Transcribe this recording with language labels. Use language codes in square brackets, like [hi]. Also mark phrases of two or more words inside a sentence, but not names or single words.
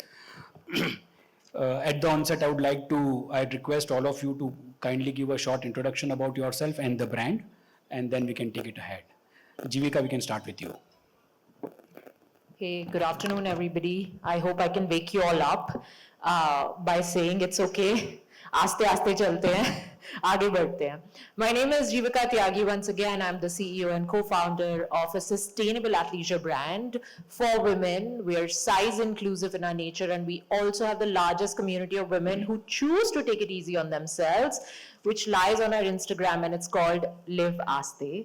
[en] At the onset, I'd request all of you to kindly give a short introduction about yourself and the brand, and then we can take it ahead. Jivika, we can start with you. Hey, good afternoon, everybody. I hope I can wake you all up by saying it's okay. [hi] आस्ते आस्ते चलते हैं, आगे बढ़ते हैं. [en] My name is Jivika Tyagi. Once again, I'm the CEO and co-founder of a sustainable athleisure brand for women. We are size inclusive in our nature, and we also have the largest community of women who choose to take it easy on themselves, which lies on our Instagram, and it's called Live Aste.